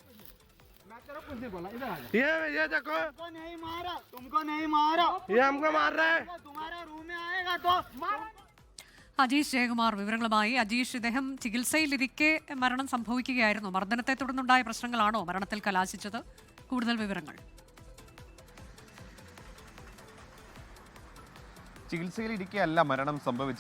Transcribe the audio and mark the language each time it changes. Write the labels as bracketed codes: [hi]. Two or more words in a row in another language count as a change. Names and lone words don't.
[hi] ये देखो तुमको नहीं मारा ये हमको मार रहा है। तुम्हारे रूम में आएगा तो [ml] അജീഷ് ജയകുമാർ വിവരങ്ങളുമായി. അജീഷ്, ഇദ്ദേഹം ചികിത്സയിലിരിക്കെ മരണം സംഭവിക്കുകയായിരുന്നു. മർദ്ദനത്തെ തുടർന്നുണ്ടായ പ്രശ്നങ്ങളാണോ മരണത്തിൽ കലാശിച്ചത്? കൂടുതൽ വിവരങ്ങൾ. ചികിത്സയിലിരിക്കെയല്ല മരണം സംഭവിച്ചത്.